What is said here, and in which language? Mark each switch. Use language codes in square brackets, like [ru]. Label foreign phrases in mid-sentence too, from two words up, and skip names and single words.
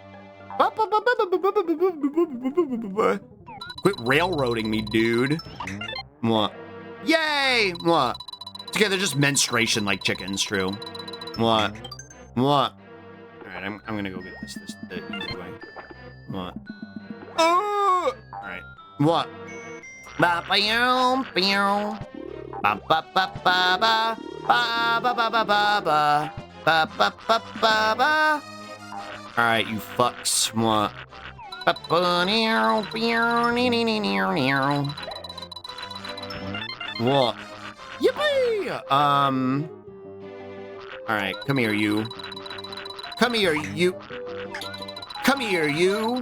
[en] Quit railroading me, dude. What? Yay! What? Okay, they're just menstruation like chickens, true. What? What? Alright, I'm gonna go get this the easy way. What? Oh! Alright. What? Ba ba yum ba ba ba ba ba ba ba ba ba ba ba ba ba ba ba ba. Alright, you fucks. What? What? Yippee! Alright, come here, you. Come here, you. Come here, you.